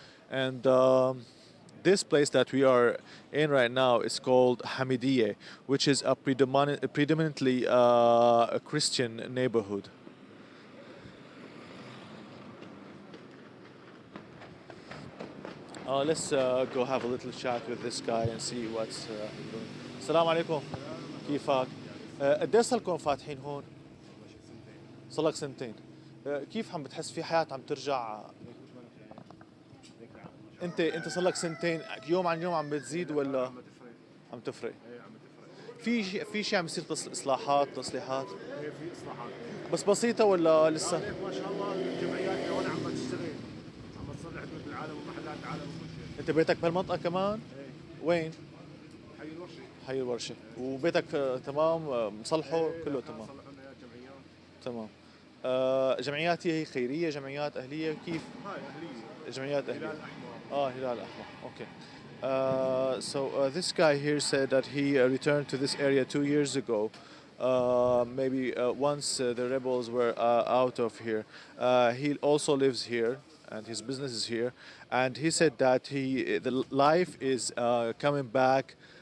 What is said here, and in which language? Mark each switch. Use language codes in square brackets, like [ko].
[en] And this place that we are in right now is called Hamidiyeh, which is a predominantly a Christian neighborhood. Let's go have a little chat with this guy and see what's doing. [ar] السلام عليكم. كيفك؟ قديش صار لكم فاتحين هون؟ صار لك سنتين. كيف عم بتحس في حياة عم ترجع؟ انت صار لك سنتين، يوم عن يوم عم بتزيد ولا عم تفرق؟ في شيء عم يصير اصلاحات تصليحات؟ في اصلاحات بس بسيطة ولا لسه؟ ما شاء الله الجمعيات هون عم تشتغل، عم تصلح بيوت العالم ومحلات العالم وكل شيء. انت بيتك بهالمنطقة كمان؟ وين؟ حي الورشة. حي الورشة. وبيتك تمام مصلحه كله تمام؟ صلحوا لنا جمعيات. تمام. جمعيات هي خيرية، جمعيات أهلية، كيف؟ هاي أهلية. جمعيات أهلية. هلال الأحمر. هلال الأحمر. Okay. [en] So this guy here said that he returned to this area 2 years ago. Maybe once the rebels were out of here. He also lives here, and his business is here. And he said that the life is coming back